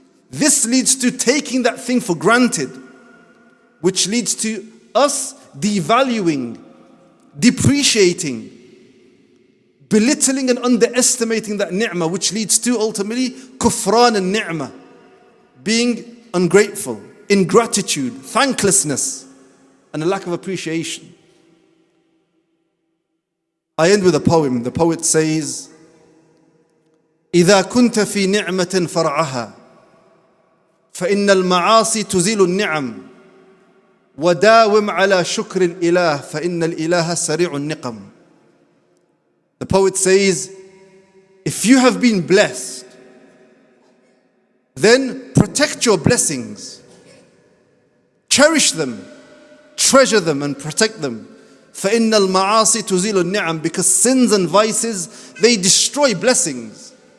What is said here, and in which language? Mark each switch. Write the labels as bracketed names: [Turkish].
[English] This leads to taking that thing for granted, which leads to us devaluing, depreciating, belittling and underestimating that ni'mah, which leads to ultimately kufran and ni'mah, being ungrateful, ingratitude, thanklessness, and a lack of appreciation. I end with a poem. The poet says, [Arabic] إذا كنت في نعمة فرعها فإن المعاصي تزيل النعم وداوم على شكر الإله فإن الإله سريع النقم. [English] The poet says, if you have been blessed, then protect your blessings. Cherish them, treasure them and protect them. [Arabic] فَإِنَّ الْمَعَاصِي تُزِيلُ النِّعَمِ. [English] Because sins and vices, they destroy blessings.